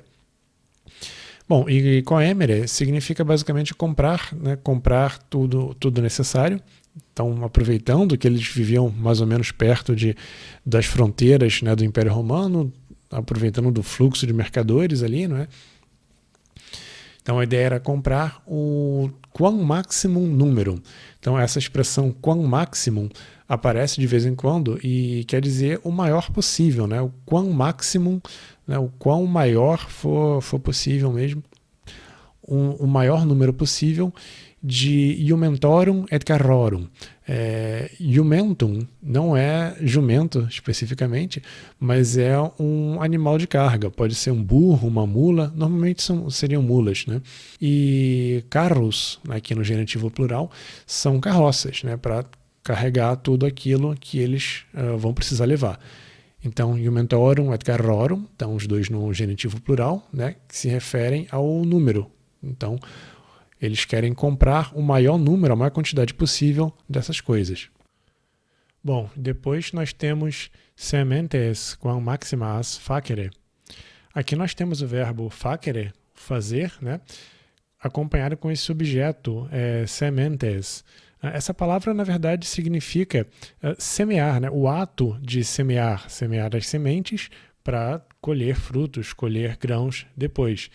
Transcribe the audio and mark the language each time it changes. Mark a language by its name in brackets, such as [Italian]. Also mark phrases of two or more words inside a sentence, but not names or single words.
[Portuguese] Bom, e coemere significa basicamente comprar, né, comprar tudo necessário. Então, aproveitando que eles viviam mais ou menos perto das fronteiras, né, do Império Romano, aproveitando do fluxo de mercadores ali, não é? Então a ideia era comprar [Latin] quam maximum numerum. [Portuguese] Então essa expressão [Latin] quam maximum [Portuguese] aparece de vez em quando e quer dizer o maior possível, né? [Latin] O quam maximum, [Portuguese] né? O quão maior for possível mesmo, o maior número possível de [Latin] iumentorum et carrorum. [Portuguese] Iumentum não é jumento especificamente, mas é um animal de carga. Pode ser um burro, uma mula, normalmente seriam mulas, né? E carros, aqui no genitivo plural, são carroças, né? Para carregar tudo aquilo que eles vão precisar levar. Então, [Latin] iumentorum et carrorum, [Portuguese] então os dois no genitivo plural, né? Que se referem ao número. Então, eles querem comprar o maior número, a maior quantidade possível dessas coisas. Bom, depois nós temos [Latin] sementes quam maximas facere. [Portuguese] Aqui nós temos o verbo facere, fazer, né? Acompanhado com esse objeto, sementes. Essa palavra, na verdade, significa semear, né? O ato de semear as sementes para colher frutos, colher grãos depois.